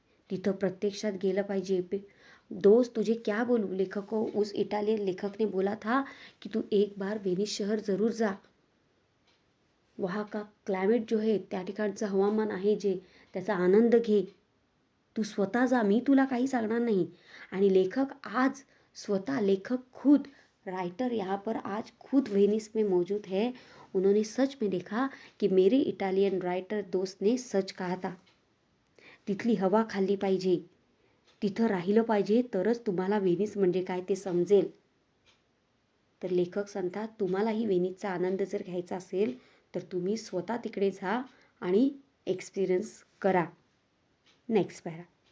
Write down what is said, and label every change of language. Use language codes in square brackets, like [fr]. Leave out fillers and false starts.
[mr] तिथं प्रत्यक्षात गेलं पाहिजे. [hi] दोस्त तुझे क्या बोलू, लेखक को उस इटालियन लेखक ने बोला था कि तू एक बार वेनिस शहर जरूर जा. वहाँ का क्लायमेट जो है [mr] त्या ठिकाणचं हवामान आहे जे त्याचा आनंद घे. तू स्वतः जा, मी तुला काही सांगणार नहीं. आणि लेखक आज स्वतः लेखक [hi] खुद राइटर यहाँ पर आज खुद वेनिस में मौजूद है. उन्होंने सच में देखा कि मेरे इटालियन राइटर दोस्त ने सच कहा था. [mr] तिथली हवा खाल्ली पाहिजे, तिथं राहिलं पाहिजे तरच तुम्हाला वेनिस म्हणजे काय ते समजेल. तर लेखक सांगतात तुम्हालाही वेनिसचा आनंद जर घ्यायचा असेल तर तुम्ही स्वतः तिकडे जा आणि एक्सपिरियन्स करा. Next para.